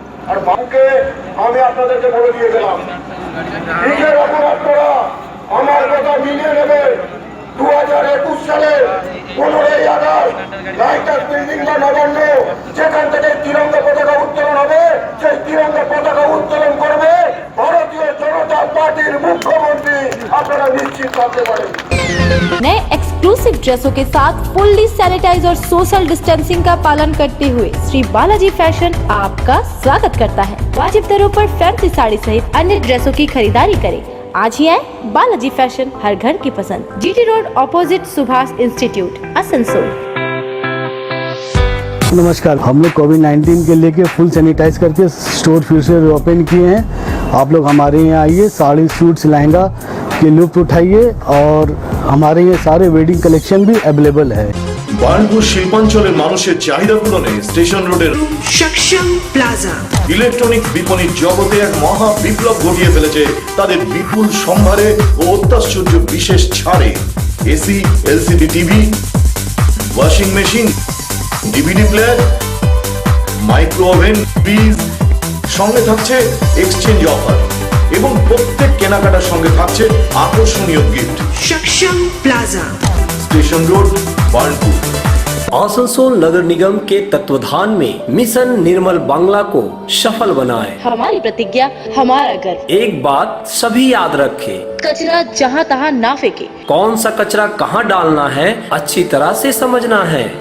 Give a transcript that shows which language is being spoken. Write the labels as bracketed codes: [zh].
[bn] আর বাংকে আমি আপনাদেরকে বলে দিয়ে গেলাম, লিখে রাখুন আপনারা, আমার কথা মিলিয়ে নেবে। 2021 সালে 15ই আগস্ট লাইটাস বিল্ডিং বা নবান্ন, যেখান থেকে তিরঙ্গা পতাকা উত্তোলন হবে, সেই তিরঙ্গা পতাকা উত্তোলন করবে ভারতীয় জনতা পার্টির মুখ্যমন্ত্রী। আপনারা নিশ্চিত থাকতে পারেন। [hi] नए एक्सक्लूसिव ड्रेसों के साथ फुल्ली सैनिटाइज और सोशल डिस्टेंसिंग का पालन करते हुए श्री बालाजी फैशन आपका स्वागत करता है। वाजिब दरों पर फैंसी साड़ी सहित अन्य ड्रेसों की खरीदारी करें। आज ही आए बालाजी फैशन, हर घर की पसंद। GT road opposite Subhash institute, Asansol. नमस्कार, हम लोग कोविड-19 के लेके फुल सैनिटाइज करके स्टोर फिर से ओपन किए हैं। आप लोग हमारे यहाँ आइए, साड़ी, सूट्स, लहंगा के लुत्फ उठाइए और हमारे यहाँ सारे वेडिंग कलेक्शन भी अवेलेबल है। [bn] বার্নপুর শিল্পাঞ্চলের মানুষের চাহিদা পূরণে স্টেশন রোডের সক্ষম প্লাজা ইলেকট্রনিক বিপণির জগতে এক মহা বিপ্লব ঘটিয়ে ফেলেছে তাদের বিপুল সম্ভারে ও অত্যাশ্চর্য বিশেষ ছাড়ে। AC, LCD TV, washing machine, DVD player, micro oven, fridge, সঙ্গে থাকছে এক্সচেঞ্জ অফার এবং প্রত্যেক কেনাকাটার সঙ্গে থাকছে আকর্ষণীয় গিফট। সক্ষম প্লাজা, [hi] स्टेशन रोड, बार्नपुर। आसनसोल नगर निगम के तत्वाधान में मिशन निर्मल बांग्ला को सफल बनाएं। हमारी प्रतिज्ञा, हमारा गर्व। एक बात सभी याद रखें, कचरा जहाँ तहाँ ना फेंके। कौन सा कचरा कहाँ डालना है अच्छी तरह से समझना है।